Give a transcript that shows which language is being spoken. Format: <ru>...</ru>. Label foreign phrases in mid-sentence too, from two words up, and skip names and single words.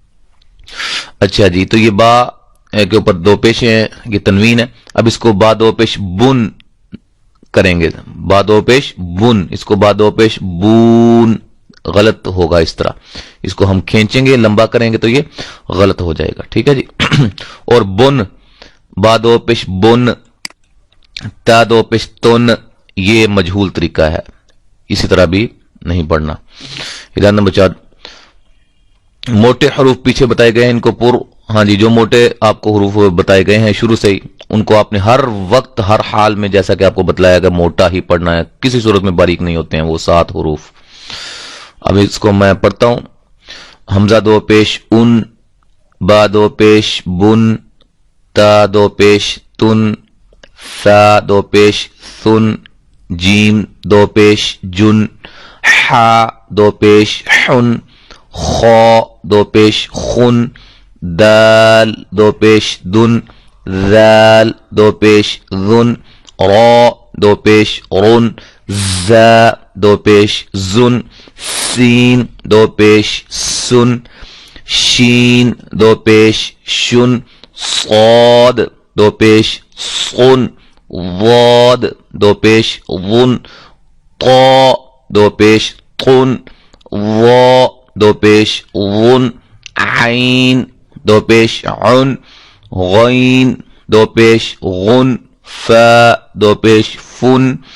<ur>اچھا جی، تو یہ با کے اوپر دو پیشے ہیں، یہ تنوین ہے۔ اب اس کو با دو پیش بن کریں گے، با دو پیش بن، اس کو با دو پیش بون، غلط ہوگا اس طرح، اس کو ہم کھینچیں گے، لمبا کریں گے تو یہ غلط ہو جائے گا، ٹھیک ہے جی۔ اور بن، با دو پیش بن، تا دو پیش تن، یہ مجہول طریقہ ہے، اسی طرح بھی نہیں پڑھنا۔ ہدایت نمبر 4، موٹے حروف پیچھے بتائے گئے ہیں، ان کو ہاں جی، جو موٹے آپ کو حروف بتائے گئے ہیں شروع سے ہی، ان کو آپ نے ہر وقت ہر حال میں، جیسا کہ آپ کو بتلایا گیا، موٹا ہی پڑھنا ہے، کسی صورت میں باریک نہیں ہوتے ہیں وہ 7 حروف۔ اب اس کو میں پڑھتا ہوں۔ حمزہ دو پیش ان، با دو پیش بن، تا دو پیش تن، ثا دو پیش ثن، جیم دو پیش جن، حا دو پیش حن، خا دو پیش خن، دال دو پیش دن، ذال دو پیش ذن، را دو پیش رن، زا دو پیش زن، سین دو پیش سن، شین دو پیش شن، صاد دو پیش صن، ضاد دو پیش ظن، طا دو پیش طن، ظا دو پیش ظن، عین دو پیش عن، غین دو پیش غن، فا دو پیش فن،</ur>